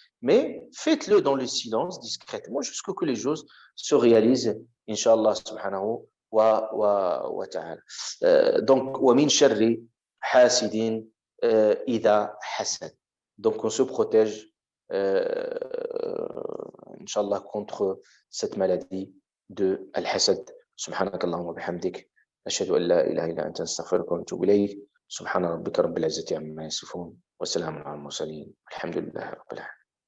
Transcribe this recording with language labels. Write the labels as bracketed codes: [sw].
[fr] mais faites-le dans le silence, discrètement, jusqu'à ce que les choses se réalisent, Inch'Allah subhanahu wa ta'ala. [ar] Donc, وَمِنْ شَرِّ حَاسِدٍ إِذَا حَسَدٍ. [fr] Donc, on se protège, Inch'Allah, contre cette maladie de al-hasad. [ar] سبحانك اللهم وبحمدك أشهد أن لا إله إلا أنت أستغفرك وأتوب إليك سبحان ربك رب العزة عما يصفون وسلام على المرسلين الحمد لله رب العالمين.